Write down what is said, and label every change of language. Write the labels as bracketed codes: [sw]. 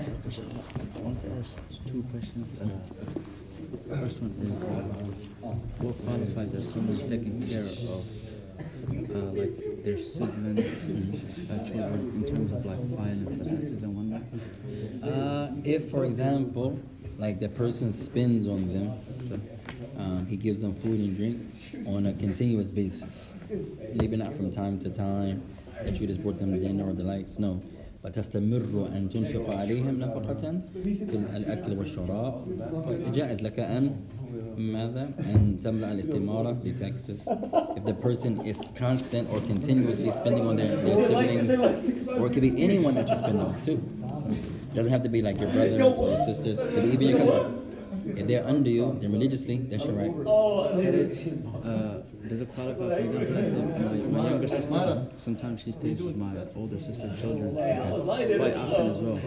[en] I want to ask two questions. The first one is, what qualifies as someone taking care of like their siblings, children, in terms of like filing for taxes and whatnot? If, for example, like the person spends on them, he gives them food and drink on a continuous basis, maybe not from time to time that you just brought them dinner or the likes, no. [ar] وتستمر أن تنفق عليهم نفقة في الأكل والشراب. جائز لك أن ماذا؟ أن تملأ الاستمارة بtaxes. [en] If the person is constant or continuously spending on their siblings, or it could be anyone that you spend on too. It doesn't have to be like your brothers or your sisters. It could be even your cousins. If they're under you, then religiously, that's your right. Does it qualify, for example, let's say my younger sister, sometimes she stays with my older sister's children quite often as well.